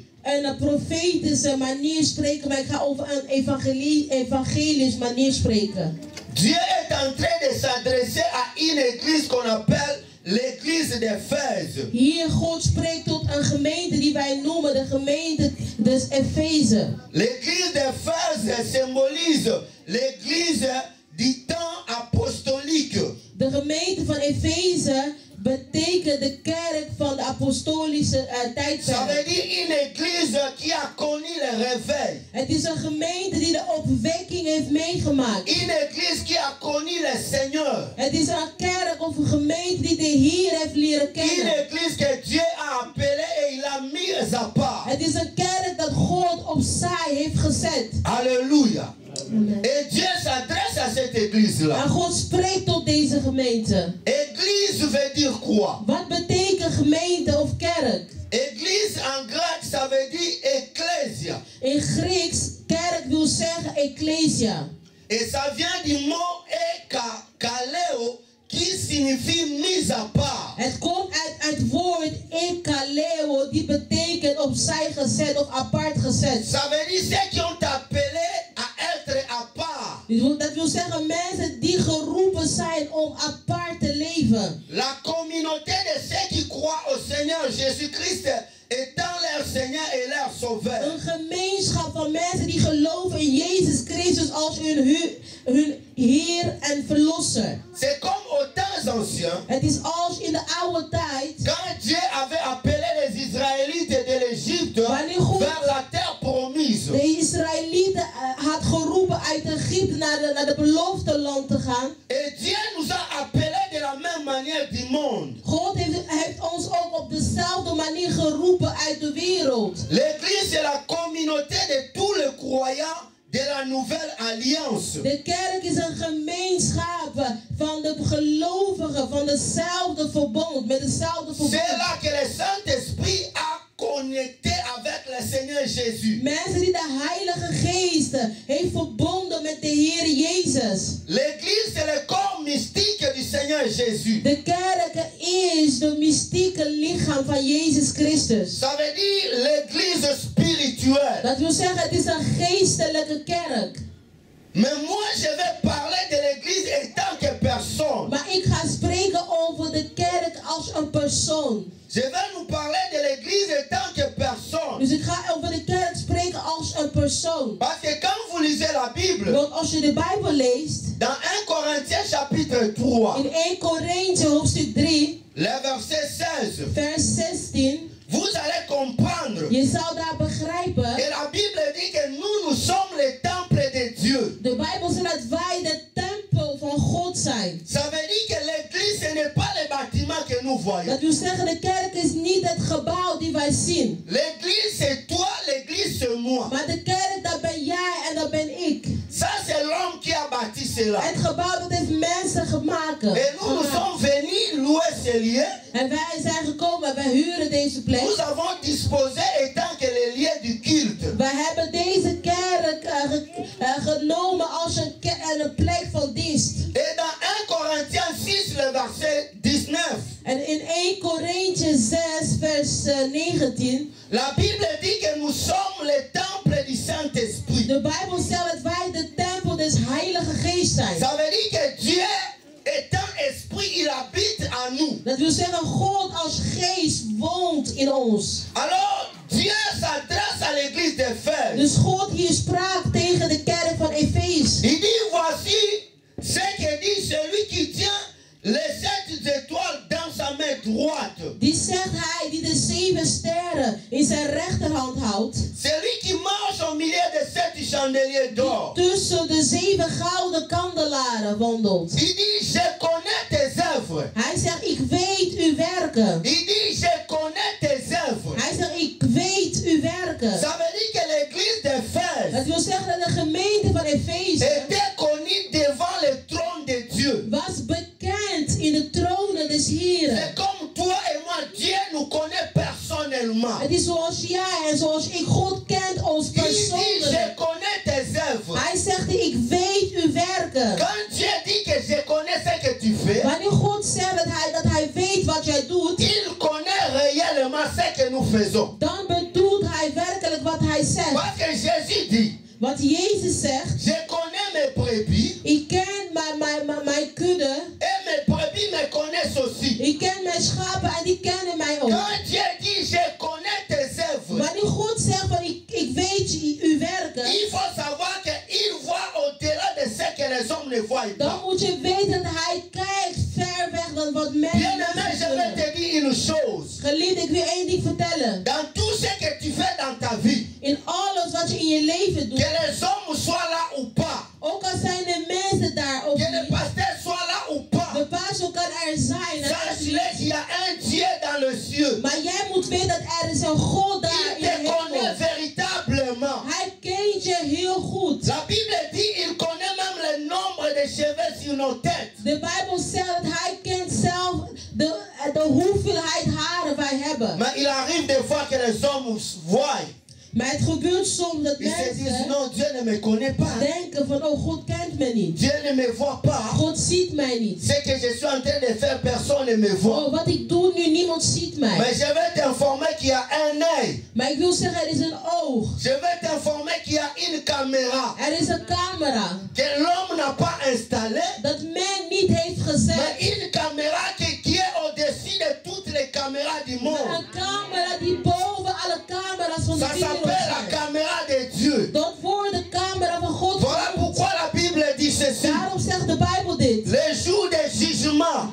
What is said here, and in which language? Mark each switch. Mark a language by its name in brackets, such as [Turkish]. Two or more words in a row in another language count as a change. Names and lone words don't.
[Dutch] Een profetische manier spreken, maar ik ga over een evangelisch manier spreken. [French] Dieu est en train de s'adresser à une église qu'on appelle l'église d'Éphèse. [Dutch] Hier God spreekt tot een gemeente die wij noemen de gemeente des Efeze. [French] L'église d'Éphèse symbolise l'église du temps apostolique. [Dutch] De gemeente van Efeze betekent de kerk van de apostolische tijdperk. [French] Ça veut dire une église qui a connu le réveil. [Dutch] Het is een gemeente die de opwekking heeft meegemaakt. [French] Une église qui a connu le Seigneur. [Dutch] Het is een kerk of een gemeente die de Heer heeft leren kennen. [French] Une église que Dieu a appelée et il a mis à part. [Dutch] Het is een kerk dat God opzij heeft gezet. [French] Alléluia. Amen. Et Dieu s'adresse à cette église-là. [Dutch] En God spreekt tot deze gemeente. [French] Église veut dire quoi? [Dutch] Wat betekent gemeente of kerk? [French] Église en grec, ça veut dire ecclésia. [Dutch] In Grieks, kerk wil zeggen ecclesia. [French] Et ça vient du mot ekaleo, qui signifie mise à part. [Dutch] Het komt uit het woord ekaleo, die betekent opzij gezet of apart gezet. [French] Ça veut dire ceux qui ont appelé à être à part. [Dutch] Dat wil zeggen mensen die geroepen zijn om apart te leven. [French] La communauté de ceux qui croient au Seigneur Jésus-Christ étant leur Seigneur et leur Sauveur. [Dutch] Een gemeenschap van mensen die geloven in Jezus Christus als hun Heer en Verlosser. [French] C'est comme aux temps anciens. [Dutch] Het is als in de oude tijd. [French] Quand Dieu avait appelé les Israélites de l'Égypte vers la terre promise. [Dutch] De Israëlieten had geroepen uit Egypte naar de beloofde land te gaan. [French] Et Dieu nous a appelés de la même manière du monde. [Dutch] God heeft ons ook op dezelfde manier geroepen uit de wereld. [French] L'église est la communauté de tous les croyants de la nouvelle alliance. [Dutch] De kerk is een gemeenschap van de gelovigen van dezelfde verbond, met dezelfde verbond. [French] C'est là que le Saint-Esprit a connecté avec le Seigneur Jésus. [Dutch] Mensen die de Heilige Geest heeft verbonden met de Heer Jezus. [French] L'église c'est le corps mystique du Seigneur Jésus. [Dutch] De kerk is de mystieke lichaam van Jezus Christus. [French] Ça veut dire l'église spirituelle. [Dutch] Dat wil zeggen, het is een geestelijke kerk. [French] Mais moi, je vais parler de l'église en tant que personne. [Dutch] Maar ik ga spreken over de kerk als een persoon. [French] Je vais nous parler de l'église en tant que personne. [Dutch] Dus ik ga over de kerk spreken als een persoon. [French] Parce que quand vous lisez la Bible, [Dutch] Want als je de Bijbel leest, [French] dans 1 Corinthiens chapitre 3, [Dutch] in 1 Korinthe hoofdstuk 3, [French] le verset 16, [Dutch] vers 16, [French] vous allez comprendre [Dutch] je zou daar begrijpen, [French] que la Bible dit que nous sommes le temple de Dieu. [Dutch] de Bijbel zegt dat wij de tempel van God zijn. [French] Ça veut dire que l'église, ce n'est pas le bâtiment que nous voyons. [Dutch] Dat wil zeggen, de kerk is niet het gebouw die wij zien. [French] L'église, c'est toi, l'église, c'est moi. [Dutch] Maar de kerk, dat ben jij en dat ben ik. [French] Ça, c'est l'homme qui a bâti cela. [Dutch] Het gebouw, dat heeft mensen gemaakt. [French] Et nous sommes venus louer ce lieu. [Dutch] En wij zijn gekomen, wij huren deze plek. [French] Nous avons disposé étant que le lieu du culte. [Dutch] Wij hebben deze kerk genomen als een plek van dienst. [French] Et dans 1 Corinthiens 6, le verset 19, [Dutch] En in 1 Korinthe 6, vers 19, [French] la Bible dit que nous sommes le temple du Saint-Esprit. [Dutch] de Bijbel stelt dat wij de tempel des Heilige Geest zijn. [French] Ça veut dire que Dieu, étant esprit, il habite en nous. [Dutch] Dat wil zeggen, God als geest woont in ons. [French] Alors, Dieu s'adresse à l'église d'Éphèse. [Dutch] Dus God hier sprak tegen de kerk van Efeze. [French] Il dit, voici ce que dit celui qui tient les 7 étoiles dans sa main droite. [Dutch] Die zegt hij die de 7 sterren in zijn rechterhand houdt. [French] Celui qui marche au milieu de 7 chandeliers d'or. [Dutch] Tussen de 7 gouden kandelaren wandelt. [French] Il dit, je connais tes œuvres. [Dutch] Hij zegt, ik weet uw werken. [French] Il dit, je connais tes œuvres. [Dutch] Hij zegt, ik weet uw werken. [French] Ça veut dire que l'église d'Éphèse [Dutch] Dat wil zeggen dat de gemeente van Efeze [French] était connue devant le trône de Dieu. [Dutch] was bekend in de tronen des Heren. [French] C'est comme toi et moi, Dieu nous connaît personnellement. [Dutch] Het is zoals jij en zoals ik. God kent ons [French] Il dit, je [Dutch] persoonlijk. [French] connais tes œuvres. [Dutch] Hij zegt, ik weet uw werken. [French] Quand Dieu dit que je connais ce que tu fais, [Dutch] Wanneer God zegt dat hij weet wat jij doet, [French] il connaît réellement ce que nous faisons. [Dutch] dan bedoelt hij werkelijk wat hij zegt. [French] Parce que Jésus dit, [Dutch] Want Jezus zegt, [French] je connais mes brebis [Dutch] ik ken mijn kudde. [French] et mes brebis me connaissent aussi. [Dutch] Ik ken mijn schapen en die kennen mij ook. [French] Quand Dieu dit, je connais tes œuvres, [Dutch] Wanneer God zegt van ik weet uw werken, [French] il faut savoir qu'il voit au-delà de ce que les hommes ne voient [Dutch] dan [French] pas. [Dutch] moet je weten dat hij kijkt ver weg dan wat mensen [French] Bien-aimé, je vais [Dutch] kunnen. [French] te dire une chose. [Dutch] Geliefd, ik wil één ding vertellen. [French] Dans tout ce que tu fais dans ta vie, [Dutch] In alles wat je in je leven [French] que [Dutch] doet, [French] les hommes soient là ou pas, [Dutch] ook al zijn de mensen daar of [French] que le [Dutch] niet, [French] pasteur soit là ou pas, [Dutch] de pastor kan er zijn. en als [French] sache-le qu'il y a un Dieu dans le ciel. [Dutch] Maar jij moet weten dat er is een God daar [French] Il [Dutch] in de [French] te connaît [Dutch] hemel. [French] véritablement. [Dutch] Hij kent je heel goed. [French] La Bible dit il connaît même le nombre de cheveux sur nos têtes. [Dutch] De Bijbel zegt dat hij kent zelf de hoeveelheid haren wij hebben. [French] Mais il arrive des fois que les hommes voient. [Dutch] Maar het gebeurt soms dat [French] Ils se disent [Dutch] mensen [French] non, Dieu ne me connaît pas. [Dutch] denken van, oh, God kent me niet. [French] Dieu ne me voit pas. [Dutch] God ziet mij niet. [French] Ce que je suis en train de faire, personne ne me voit. [Dutch] Oh, wat ik doe nu, niemand ziet mij. [French] Mais je vais t'informer qu'il y a un œil. [Dutch] Maar ik wil zeggen, er is een oog. [French] Je vais t'informer qu'il y a une caméra [Dutch] Er is een camera. [French] que l'homme n'a pas installée. [Dutch] Dat men niet heeft [French] Mais [Dutch] gezet. [French] une caméra qui est au-dessus de toutes les caméras du [Dutch] Maar [French] monde. [Dutch] een camera die boven alle camera's van de [French] Ça [Dutch] wereld [French] s'appelle la [Dutch] zijn. [French] caméra de Dieu. [Dutch] Dat wordt de camera van God. [French] Voilà pourquoi la Bible dit ceci. [Dutch] Daarom zegt de Bijbel dit. [French] Le jour du jugement,